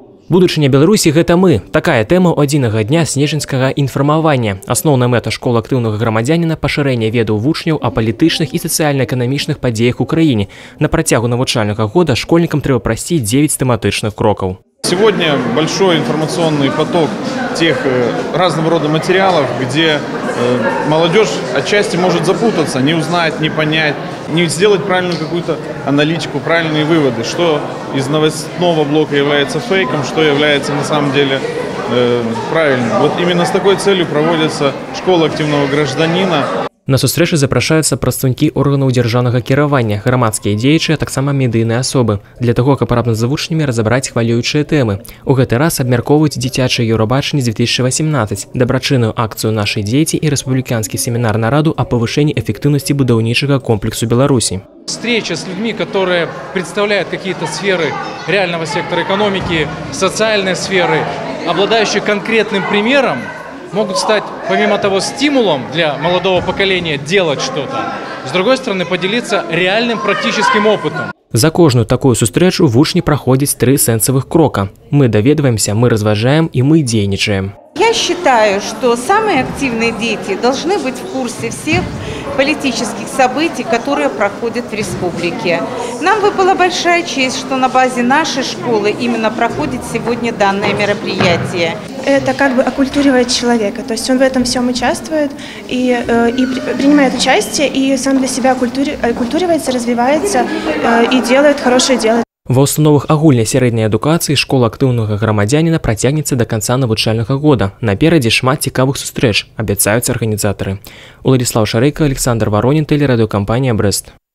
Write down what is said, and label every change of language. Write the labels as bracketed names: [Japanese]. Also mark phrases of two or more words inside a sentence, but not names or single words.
[Belarusian] Будучыня Беларусі – гэта мы. Такая тэма адзінага дня снежаньскага інфармавання. Асноўная мэта школы актыўнага грамадзяніна – пашырэнне ведаў вучняў о палітычных і сацыяльна-эканамічных падзеях у краіне. На працягу навучальнага года школьнікам трэба прайсці 9 тэматычных крокаў. [Russian] Сегодня большой информационный поток тех разного рода материалов, где молодежь отчасти может запутаться, не узнать, не понять, не сделать правильную какую-то аналитику, правильные выводы, что из новостного блока является фейком, что является на самом деле правильным. Вот именно с такой целью проводится школа активного гражданина. [Belarusian] На сустрэчы запрашаюцца прадстаўнікі органаў дзяржаўнага кіравання, грамадскія дзеячы, а таксама медыйныя асобы, для таго, каб разам з вучнямі разабраць хвалюючыя тэмы. У гэты раз абмяркоўваюць дзіцячае Еўрабачанне 2018, дабрачынную акцыю «Наши дзеці» і рэспубліканскі семінар нараду [Russian] о повышении эффективности [Belarusian] будаўнічага комплексу Беларуси. [Russian] Встреча с людьми, которые представляют какие-то сферы реального сектора экономики, социальной сферы, обладающие конкретным примером, могут стать, помимо того, стимулом для молодого поколения делать что-то, с другой стороны, поделиться реальным практическим опытом. [Belarusian] За кожную такую сустрэчу вучні праходзяць 3 сэнсавых крока. Мы даведваемся, мы разважаем и мы дзейнічаем. [Russian] Я считаю, что самые активные дети должны быть в курсе всех политических событий, которые проходят в республике. Нам выпала большая честь, что на базе нашей школы именно проходит сегодня данное мероприятие. Это как бы оккультуривает человека, то есть он в этом всем участвует и принимает участие, и сам для себя оккультуривается, развивается и делает хорошее дело. [Belarusian] Ва установах агульнай сярэдняй адукацыі школа актыўнага грамадзяніна працягнецца да канца навучальнага года. Наперадзе шмат цікавых сустрэч, абяцаюць арганізатары. Уладзіслаў Шарэйка, Александр Воронін, тэлерадыёкампанія «Брэст».